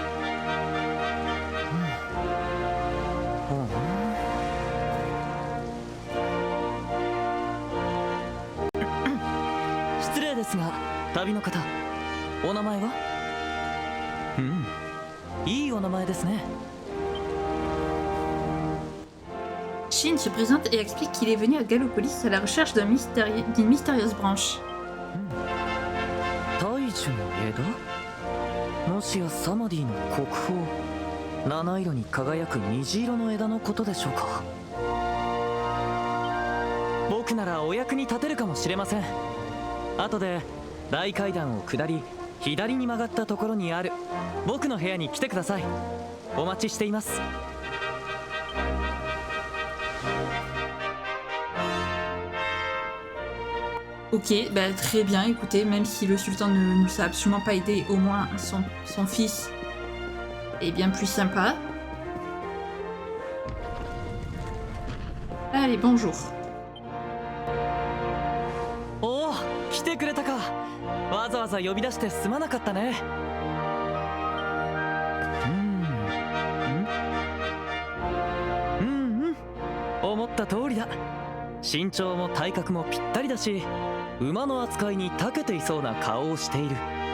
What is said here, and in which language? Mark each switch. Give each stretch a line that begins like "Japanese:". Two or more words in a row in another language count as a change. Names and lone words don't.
Japanese: 失礼ですが、旅の方、お名前は？いいお名前ですね。
French: Shin se présente et explique qu'il est venu à Gallopolis à la recherche d'une mystérieuse branche.
Japanese: 大樹の枝？もしやサマディの国宝、七色に輝く虹色の枝のことでしょうか。僕ならお役に立てるかもしれません。後で大階段を下り左に曲がったところにある僕の部屋に来てください。お待ちしています。
French: Ok, bah très bien, écoutez, même si le sultan ne nous a absolument pas aidé, au moins son fils est bien plus sympa. Allez, bonjour.
Japanese: おお、来てくれたか。わざわざ呼び出してすまなかったね。思った通りだ。身長も体格もぴったりだし、馬の扱いに長けていそうな顔をしている。